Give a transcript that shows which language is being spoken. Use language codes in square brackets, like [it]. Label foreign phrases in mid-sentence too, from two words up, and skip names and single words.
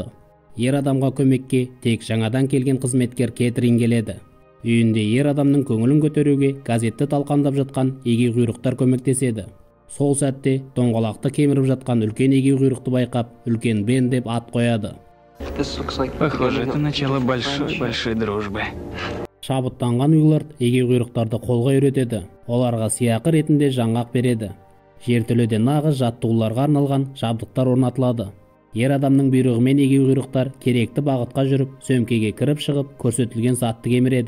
[kk] Ер адамға көмекке тек жаңадан келген қызметкер Кэтрин келеді. Үйінде ер адамның көңілін көтеруге газетті талқандап жатқан егеуқұйрықтар көмектеседі. Сол сәтте доңғалақты кеміріп жатқан үлкен егеуқұйрықты байқап, үлкен Бен деп ат қояды. [ru] Похоже, это начало большой дружбы. [kk] Шабыттанған Уиллард егеуқұйрықтарды қолға үйретеді. Оларға сыйақы ретінде жаңғақ береді. Жертөледе нағыз жаттығуларға арналған жабдықтар орнатылады. Ер адамның бұйрығымен егеуқұйрықтар керекті бағытқа жүріп, сөмкеге кіріп шығып, көрсетілген затты кеміреді.